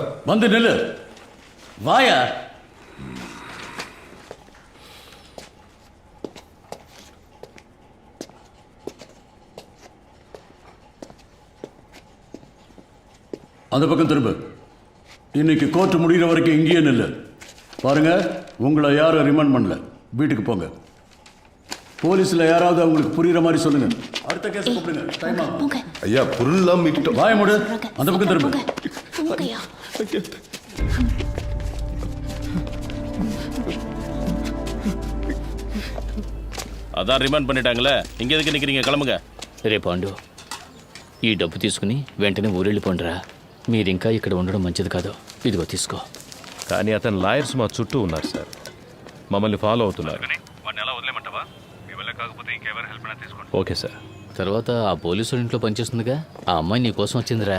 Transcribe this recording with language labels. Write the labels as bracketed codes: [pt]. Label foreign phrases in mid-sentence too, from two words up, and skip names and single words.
[ta] வந்து நில்லு. வாயா. அந்த பக்கம் திரும்ப. இன்னைக்கு கோர்ட் முடிகிற வரைக்கும் இங்கேயே நில்லு. பாருங்க, உங்களை யாரும் ரிமாண்ட் பண்ணல. வீட்டுக்கு போங்க. போலீஸ்ல யாராவது அவங்களுக்கு புரியுற மாதிரி சொல்லுங்க. அடுத்த கேஸ் கூப்பிடுங்க. டைம் ஆகும். ஐயா பொருள்லாம் மீட்டோம். வாய மூடு. அந்த பக்கம் திரும்ப. అదా రిమాండ్ பண்ணிட்டாங்களே, இங்க எதுக்கு நிக்கிறீங்க? கிளம்புங்க. [te] రే పాండు, ఈ డబ్బు తీసుకుని వెంటనే ఊరెళ్ళిపోండిరా. మీరు ఇంకా ఇక్కడ ఉండడం మంచిది కాదు. ఇదిగో తీసుకో. కానీ అతని లాయర్స్ మా చుట్టూ ఉన్నారు సార్, మమ్మల్ని ఫాలో అవుతున్నారు. వాడిని ఎలా వదిలేమంటావా? మీ వల్ల కాకపోతే ఇంకెవరు హెల్ప్ అయినా తీసుకోండి. [en] okay sir. [te] తర్వాత ఆ పోలీసు ఇంట్లో పనిచేస్తుందిగా, ఆ అమ్మాయి నీ కోసం వచ్చిందిరా.